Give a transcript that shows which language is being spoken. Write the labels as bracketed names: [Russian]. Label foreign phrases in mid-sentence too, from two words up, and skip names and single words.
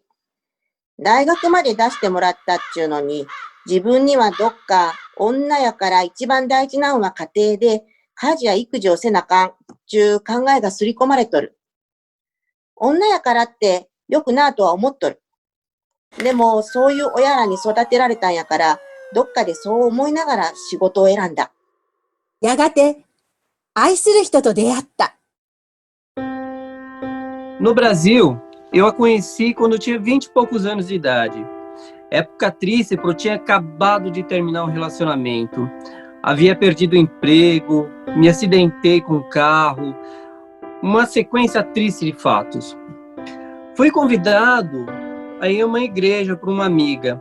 [Japanese] 大学まで出してもらったっちゅうのに、自分にはどっか女やから一番大事なんは家庭で家事や育児をせなかんっちゅう考えがすり込まれとる。女やからってよくなぁとは思っとる。でもそういう親らに育てられたんやから、どっかでそう思いながら仕事を選んだ。やがて愛する人と出会った。 [Portuguese] No Brasil, eu a conheci quando eu tinha 20 e poucos anos de idade. Época triste, porque eu tinha acabado de terminar um relacionamento. Havia perdido o emprego, me acidentei com um carro. Uma sequência triste de fatos. Fui convidado a ir a uma igreja por uma amiga.